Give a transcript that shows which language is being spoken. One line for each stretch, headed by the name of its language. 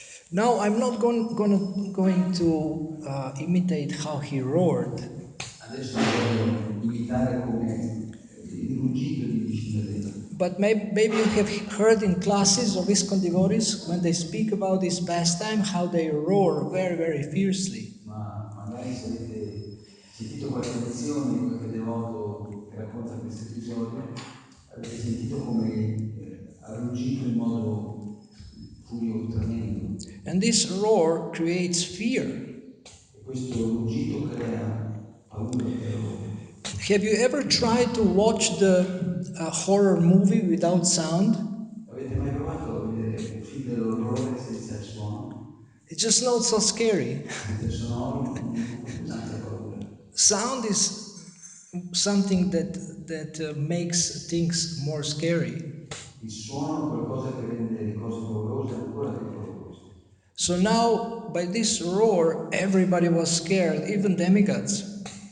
English: Now, I'm not going to imitate how he roared,
Italian: Adesso voglio imitare come il ruggito di Nishinadeva.
English: but maybe you have heard in classes of ISKCON devotees when they speak about this pastime how they roar very, very fiercely.
Italian: Ma magari se avete sentito qualche lezione, qualche devoto che racconta questo episodio, avete sentito come ha ruggito in modo furioso, tremendo.
English: And this roar creates fear.
Italian: E questo ruggito crea paura, terrore.
English: Have you ever tried to watch the horror movie without sound?
Italian: Avete mai provato a vedere dell'orrore senza il suono,
English: It's just not so scary.
Italian: senza i sonori, non fa più tanta paura.
English: Sound is something that makes things more scary.
Italian: Il suono è qualcosa che rende le cose paurose ancora più paurose.
English: So now, by this roar, everybody was scared, even demigods.